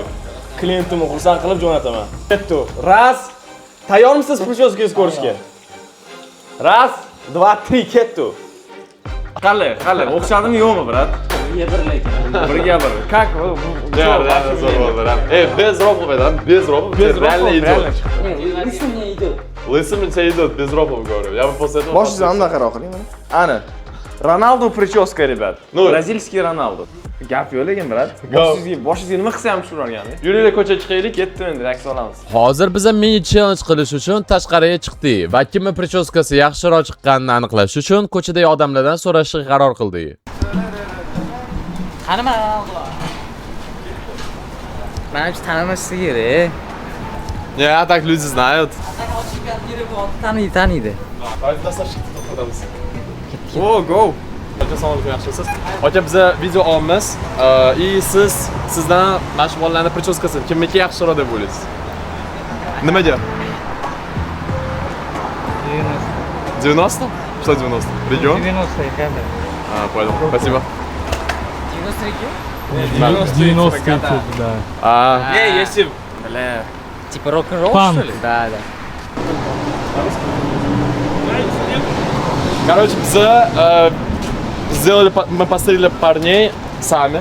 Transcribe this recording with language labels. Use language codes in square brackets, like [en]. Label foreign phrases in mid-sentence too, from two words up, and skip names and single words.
[uz] klientimni xursand qilib jo'nataman. Ketdi. Raz. Tayyormisiz прическangizni ko'rishga? Raz, 2, 3 ketdi. Qale, o'xshadimi yo'qmi, brat? Birga bir. Как? Реально zo'r bo'ldi. [ru] Без робов это, без робов. Реально идет. Лысый мне идет. Лысым тебе идет, без робов говорю. Я бы после этого... [uz] Boshingizni anaqa qiling mana. [ru] Ana. Ronaldo прическа, ребят. Ну, [uz] Brazilskiy Ronaldo. Gap yo'q lekin, brat. Boshingizga nima qilsa ham tushiravergani. Yuringlar ko'chaga chiqaylik. Ketdi endi, aks olamiz. Hozir biz mini challenge qilish uchun tashqariga chiqdik va kimning prическasi yaxshiroq chiqqanini aniqlash uchun ko'chadagi odamlardan so'rashga qaror qildik. Qani mana. Menimcha tanimaslik kerak. [ru] Я так люди знают. [uz] Taniydi. [en] Oh, go. [uz] Aka sog'lik yaxshisiz. Aka biza video olamiz. И sizdan mana shu bolalarning прическасы kimniki yaxshiroq deb o'ylaysiz? Nimaga? 90? [ru] Что 90? Регион? 90-й камера. Понял. Спасибо. 90 да. Если... Бля. Типа рок-н-ролл, Панк. что ли? Да. Короче, мы поставили парней сами.